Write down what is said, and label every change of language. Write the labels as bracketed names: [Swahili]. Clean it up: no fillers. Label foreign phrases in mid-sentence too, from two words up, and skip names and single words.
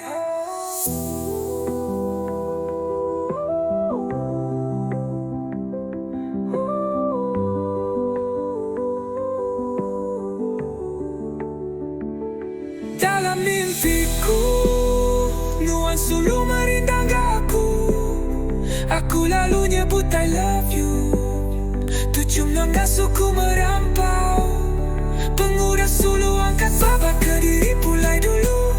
[Iban] Dalam mimpiku nuan sulu merindang aku. Aku lalu nyebut [English] I love you. [Iban] Tu cuma ngasuhku merampau. Pengudah sulu angkat babak ke diri pulai dulu.